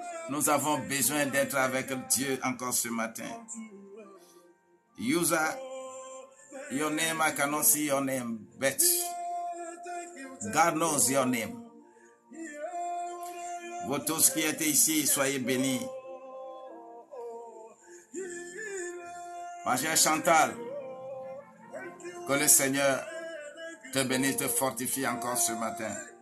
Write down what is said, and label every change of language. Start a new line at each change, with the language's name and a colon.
French: Nous avons besoin d'être avec Dieu encore ce matin.
English: User, your name, I cannot see your name, but God knows your name.
French: Vous tous qui êtes ici, soyez bénis. Ma chère Chantal, que le Seigneur te bénisse, te fortifie encore ce matin.